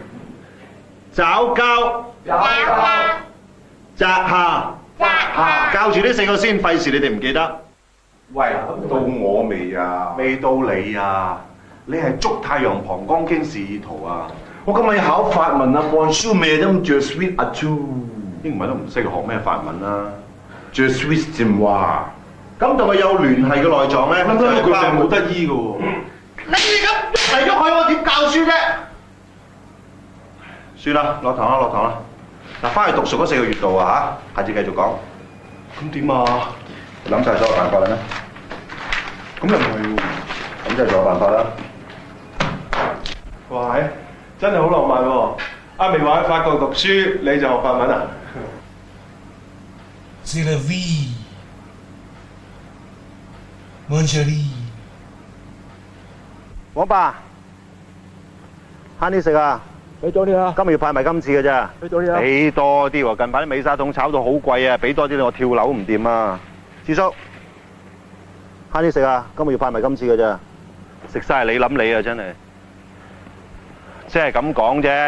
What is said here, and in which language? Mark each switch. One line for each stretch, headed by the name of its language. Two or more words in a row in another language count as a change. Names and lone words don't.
Cantonese: 爪交、扎下、教住呢4個先，費事你哋唔記得。喂，到我未啊？未到你啊？你係足太陽膀胱經示意圖啊！我今日要考法文啊 ，
French: Bonjour Madame je suis à tout。
Cantonese: 英文都唔識，學咩法文啊 ？
French: Je suis de moi。
Cantonese: 咁同佢有聯繫嘅內臟咧，諗佢病冇得醫嘅喎。你咁嚟咗佢，我點教書啫？算啦，落堂啦，落堂啦。嗱，翻去讀熟嗰4個穴道啊嚇，下次繼續講。咁點啊？諗晒所有辦法啦咩？咁又唔係喎。咁即係仲有辦法啦。哇係，真係好浪漫喎！阿明話喺法國讀書，你就學法文啊
French: C'est la vie, mon chéri。
Cantonese: 王爸，慳啲食啊！俾多啲啊！今日要派埋今次嘅咋？俾多啲啊！俾多啲喎！近排啲美沙桶炒到好貴啊！俾多啲我跳樓唔掂啊！智叔，慳啲食啊！今日要派埋今次嘅咋？食晒你諗你啊！真係，即係咁講啫。